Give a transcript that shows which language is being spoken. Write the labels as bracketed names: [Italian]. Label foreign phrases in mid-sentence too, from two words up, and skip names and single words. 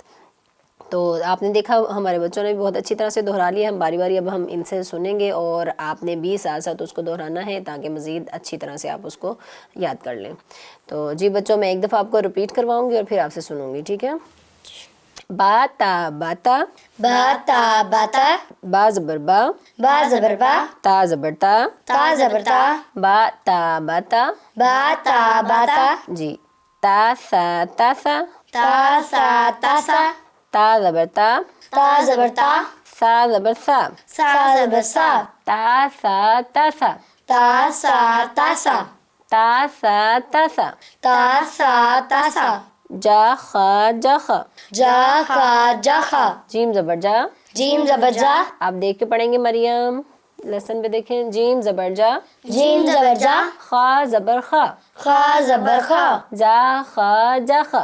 [Urdu] تو آپ نے دیکھا ہمارے بچوں نے بھی بہت اچھی طرح سے دہرا لیا. ہم باری باری اب ہم ان سے سنیں گے اور آپ نے بھی ساتھ ساتھ اس کو دہرانا ہے تاکہ مزید اچھی طرح سے آپ اس کو یاد کر لیں. تو جی بچوں، میں ایک دفعہ آپ کو ریپیٹ کرواؤں گی اور پھر آپ سے سنوں گی. ٹھیک ہے، باتا باتا. باتا باتا. با زبر با. با زبر با. تا زبر تا. تا زبر تا. باتا باتا. باتا باتا. جی تا سا تا سا. تا سا تا سا. تا زبر تا. تا زبر تا. سا زبر سا. سا زبر سا. تا سا تا سا. تا سا تا سا. تا سا تا سا. تا سا تا سا. جا خا جا خا. جا خا جا خا. جیم زبر جا. جیم زبر جا. آپ دیکھ کے پڑھیں گے مریم، لیسن پہ دیکھیں. جیم زبر جا. جیم زبر جا. خا زبر خا. خا زبر خا. جا خا جا خا.